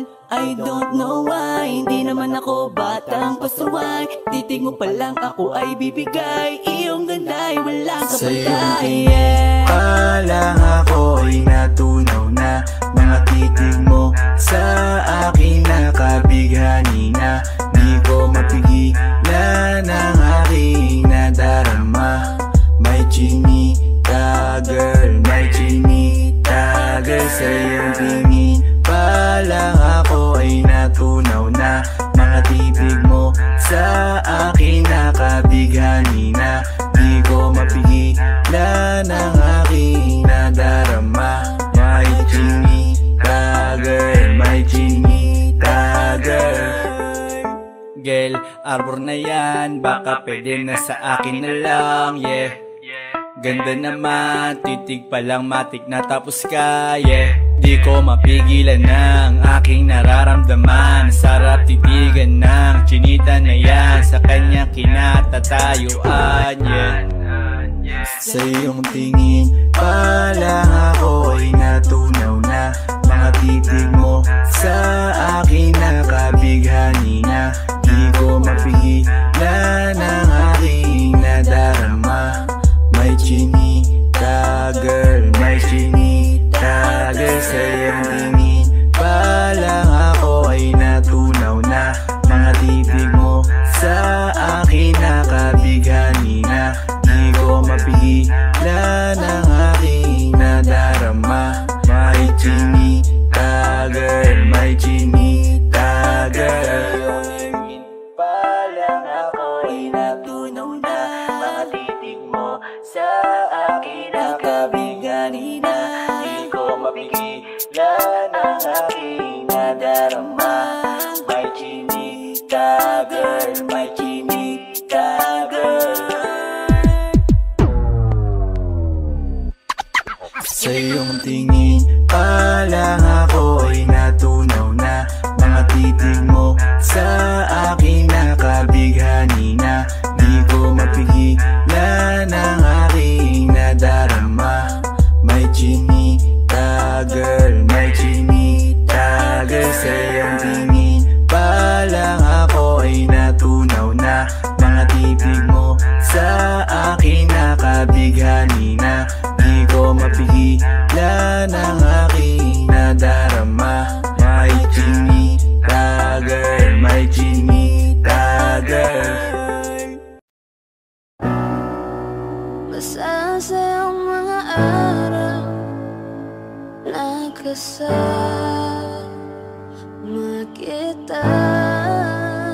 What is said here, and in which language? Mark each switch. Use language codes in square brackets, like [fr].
[en] I don't know why, [tl] hindi naman ako batang pasaway. Titig mo pa lang ako ay bibigay. Iyong ganda ay walang kapatay. Pa lang ako ay natunaw na. Mga titig mo sa akin nakabighani na. Di ko mapigilan ang aking nadarama. May chinita girl, may chinita girl. Sa iyong tingin pa lang ako ay natunaw na. Mga titig mo sa akin nakabighani na. Di ko mapigilan ang aking nadarama. May chinita girl, may chinita girl. Girl, arbor na yan, baka pwede na sa akin na lang, yeah. Ganda naman, titig pa lang matik na tapos ka, yeah. Di ko mapigilan ng aking nararamdaman. Sarap titigan ng chinita na yan. Sa kanya kinatatayuan, yeah. Sa iyong tingin pa lang ako ay natunaw na. Mga titig mo sa akin nakabighani na. Di ko mapigilan ang aking nadarama. May chinita girl, may chinita girl. Sa iyong tingin pa lang ako ay natunaw na. Mga titig mo sa akin nakabighani na. Di ko mapigilan ang aking nadarama. May chinita girl, may chinita girl. Pa lang ako ay natunaw na. Mga titig mo sa akin nakabighani na. Di ko mapigilan ang aking nadarama. May chinita girl, may chinita girl. Sa iyong tingin pa lang ako ay natunaw na. Mga titig mo sa akin nakabighani na. Di ko mapigilan ang aking nadarama. May chinita girl, may chinita girl. Sa iyong tingin pa lang ako ay natunaw na. Mga titig mo sa akin nakabighani na. Di ko mapigilan ang aking nadarama. May chinita girl, may chinita girl. Basta sa iyong mga araw nakasama kita.